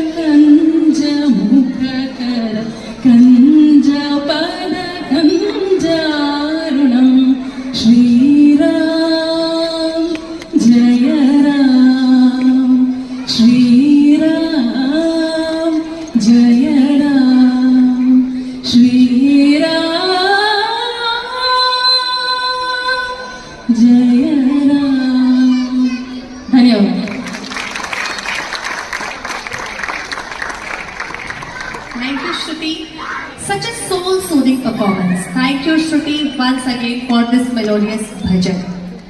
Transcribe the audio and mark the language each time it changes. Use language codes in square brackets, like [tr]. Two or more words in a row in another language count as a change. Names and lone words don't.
[sa] कञ्जमुखकर कञ्जपद कञ्जारुणं श्रीराम जय राम श्रीराम जय राम श्रीराम जय राम। [hi] धन्यवाद। [en] Thank you, Shruti. Such a soul-soothing performance. Thank you, Shruti, once again for this melodious bhajan.